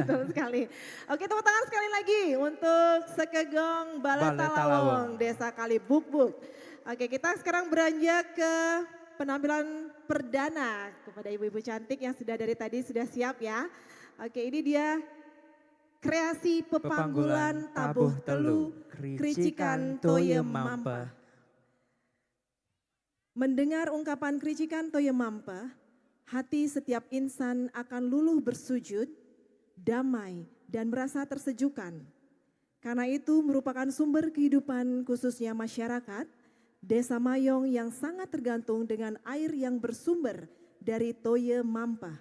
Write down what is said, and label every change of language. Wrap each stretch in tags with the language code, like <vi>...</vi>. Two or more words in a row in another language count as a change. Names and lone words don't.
<id>betul sekali. Oke, tepuk tangan sekali lagi untuk Sekegong Bale Bale Talawung. Talawung, Desa Kalibukbuk. Oke, kita sekarang beranjak ke penampilan perdana kepada ibu-ibu cantik yang sudah dari tadi sudah siap ya. Oke, ini dia kreasi pepanggulan tabuh telu, kricikan toye mampa. Mendengar ungkapan kricikan toye mampa, hati setiap insan akan luluh bersujud, damai, dan merasa tersejukan. Karena itu merupakan sumber kehidupan khususnya masyarakat, Desa Mayong yang sangat tergantung dengan air yang bersumber dari toye mampa.</id>